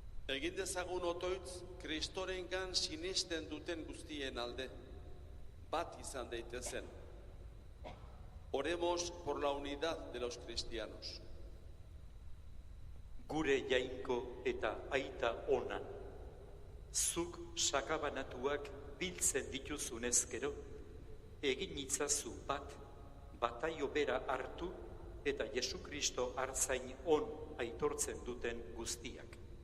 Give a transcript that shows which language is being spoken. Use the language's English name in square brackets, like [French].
[Basque] Egin dezagun otoitz, Kristorengan sinisten duten guztien alde, bat izan daitezen. [Spanish] Oremos por la unidad de los cristianos. [Basque] Gure jainko eta aita ona, zuk sakabanatuak biltzen dituzunez gero, egin itzazu bat, bataio bera hartu eta Jesu Kristo hartzain on aitortzen duten guztiak.